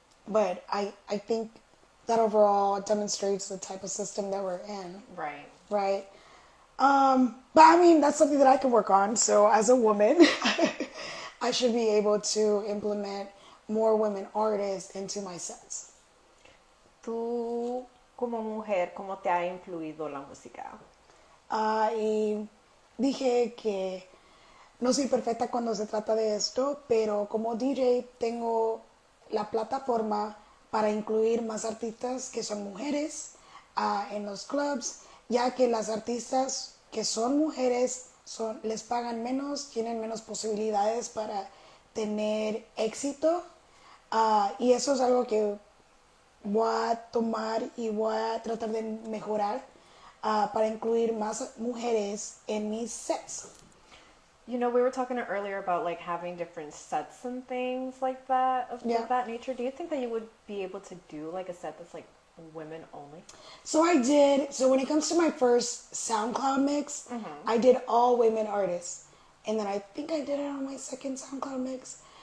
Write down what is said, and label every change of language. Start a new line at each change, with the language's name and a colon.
English: But I think that overall demonstrates the type of system that we're in, Right. right? But I mean, that's something that I can work on. So as a woman, I should be able to implement more women artists into my sets.
Spanish: Tú, como mujer, ¿cómo te ha influido la música? Y dije que no soy perfecta cuando se trata de esto, pero como DJ tengo la plataforma para incluir más artistas que son mujeres en los clubs, ya que las artistas que son mujeres les pagan menos, tienen menos posibilidades para tener éxito. Y eso es algo que voy a tomar y voy a tratar de mejorar para incluir más mujeres en mis sets.
English: You know, we were talking earlier about like having different sets and things like that Yeah. of that nature. Do you think that you would be able to do like a set that's like women only? So I did. So when it comes to my first SoundCloud mix, I did all women artists, and then I think I did it on my second SoundCloud mix.